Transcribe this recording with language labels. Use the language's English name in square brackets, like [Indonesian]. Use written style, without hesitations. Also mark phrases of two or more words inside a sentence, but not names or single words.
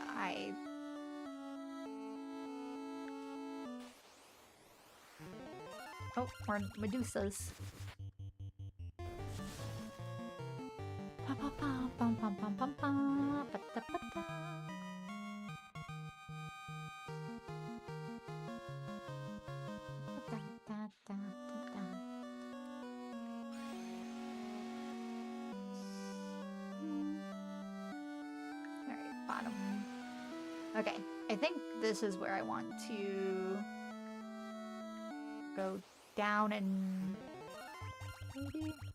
[English] I... Oh, more Medusas. Pa pa pa pum pum pum pum pum pa ta pa ta. Da, da, da, da, da. Alright, bottom. Okay, I think this is where I want to go down and maybe.